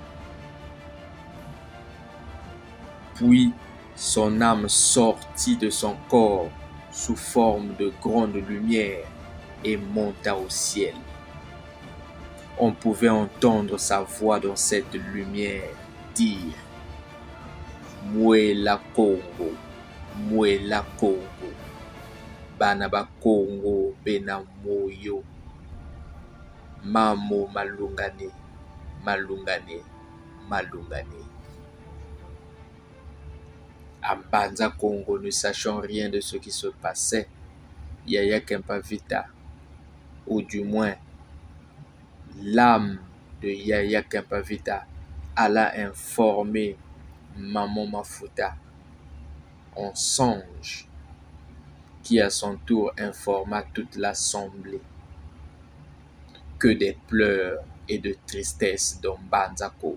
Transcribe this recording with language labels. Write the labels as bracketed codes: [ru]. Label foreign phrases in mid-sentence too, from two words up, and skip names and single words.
[fr] Puis son âme sortit de son corps sous forme de grande lumière et monta au ciel. On pouvait entendre sa voix dans cette lumière dire: [kg] Mouela Congo, Mouela Congo, Bana ba Congo bena moyo, Mamo malungane, malungane, malungane. [fr] À Banza Congo, ne sachant rien de ce qui se passait, Yaya Kempavita, ou du moins l'âme de Yaya Kempavita, alla informer Maman Mafuta en songe, qui à son tour informa toute l'assemblée que des pleurs et de tristesse dans Banza Congo.